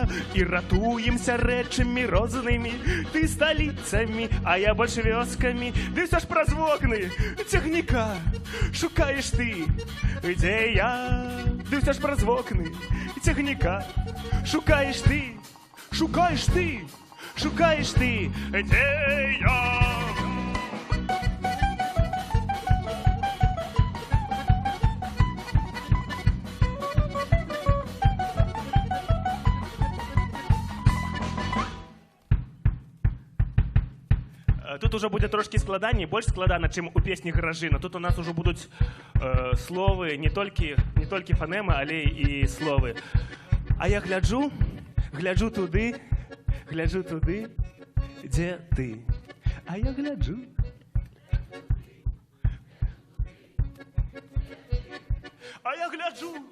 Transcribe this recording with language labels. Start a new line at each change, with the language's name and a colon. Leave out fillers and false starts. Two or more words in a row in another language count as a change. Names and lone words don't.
Belarusian: І ратуемся рэчамі рознымі. Ты сталіцамі, а я больш вёскамі. Ды ўсё ж праз вокны цягніка шукаеш ты, дзе я. Ды ўсё ж праз вокны цягніка шукаеш ты, дзе я.
Ukrainian: Тут уже буде трошки складаней,
Belarusian: больш складана, чым у песні Гражына. Тут у нас уже будуць словы, не толькі фанемы, але і словы. А я гляджу туды, дзе ты. А я гляджу. А я гляджу.